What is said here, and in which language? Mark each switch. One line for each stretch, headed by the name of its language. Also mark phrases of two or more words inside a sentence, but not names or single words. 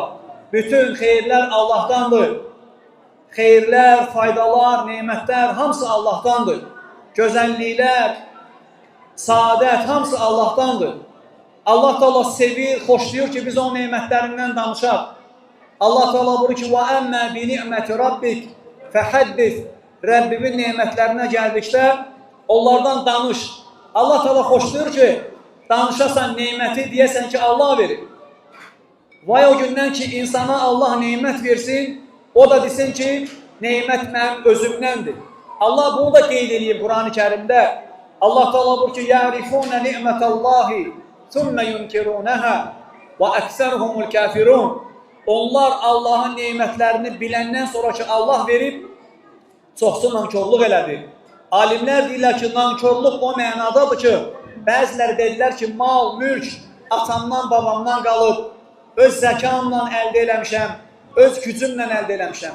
Azerbaijani: Bütün xeyirlər Allahdandır. Xeyirlər, faydalar, nemətlər hamısı Allahdandır. Gözəlliklər, saadət hamısı Allahdandır. Allah Teala sevir, xoşlayır ki, biz o nemətlərindən danışaq. Allah Teala buyurur ki,
Arabic: وَأَمَّا بِنِعْمَةِ رَبِّكَ فَحَدِّثْ
Azerbaijani: Rəbbimin nemətlərinə gəldikdə onlardan danış. Allah Teala xoşlayır ki, danışasan neməti deyəsən ki, Allah verir. Vay o gündən ki, insana Allah nemət versin, o da desin ki, nemət mənim özümdəndir. Allah bunu da qeyd edib Quran-ı Kərimdə. Allah Teala buyurur ki,
Arabic: يَعْرِفُونَ نِعْمَةَ اللّٰهِ ثُمَّ يُنْكِرُونَهَا وَأَكْسَرُهُمُ الْكَافِرُونَ
Azerbaijani: Onlar Allahın nemətlərini biləndən sonra ki, Allah verib, çoxsu nankorluq elədi. Alimlər deyirlər ki, nankorluq o mənadadır ki, bəziləri dedilər ki, mal, mülk, atamdan, babamdan qalıb, öz zəkamla əldə eləmişəm, öz gücümlə əldə eləmişəm.